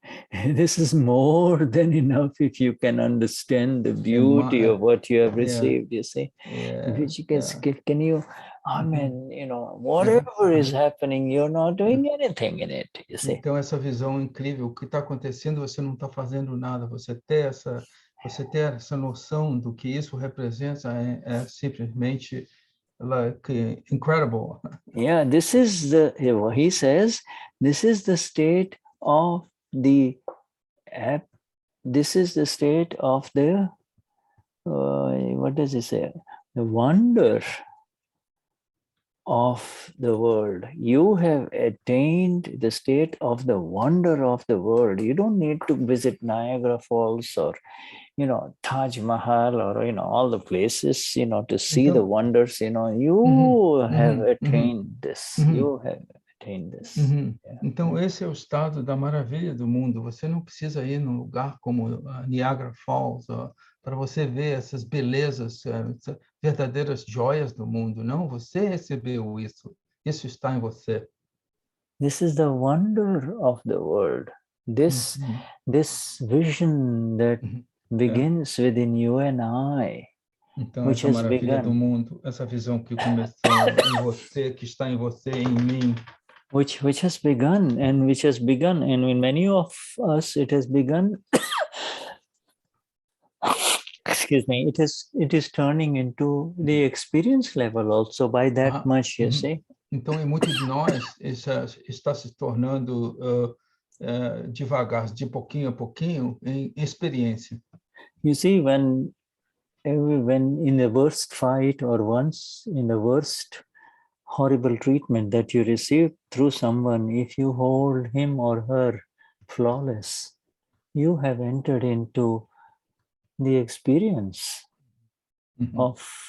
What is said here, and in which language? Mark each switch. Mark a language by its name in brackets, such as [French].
[English] this is more than enough if you can understand the beauty of what you have received, you see. If you can you, I mean, you know, whatever is happening, you're not doing anything in it, you see. [Portuguese] Então, essa visão incrível, o que está acontecendo, você não está fazendo nada, você ter essa noção do que isso representa é simplesmente [English] like incredible. Yeah, this is he says, this is the state of the this is the state of the what does he say? The wonder of the world. You have attained the state of the wonder of the world. You don't need to visit Niagara Falls or, you know, Taj Mahal or, you know, all the places, you know, to see the wonders, you know, you have attained this. You have attained this. Yeah. [Portuguese] Então, esse é o estado da maravilha do mundo. Você não precisa ir num lugar como Niagara Falls para você ver essas belezas, verdadeiras joias do mundo. Não, você recebeu isso. Isso está em você. [English] This is the wonder of the world. This vision that begins within you and I. [Portuguese] Então, essa maravilha do mundo, essa visão que começou em você, que está em você, em mim. [English] Which has begun, and in many of us it has begun. Excuse me. It is turning into the experience level also by that much, you see. [Portuguese] Então, em muitos de nós está se tornando devagar, de pouquinho a pouquinho, em experiência. [English] You see, when in the worst fight or once in the worst horrible treatment that you receive through someone, if you hold him or her flawless, you have entered into the experience of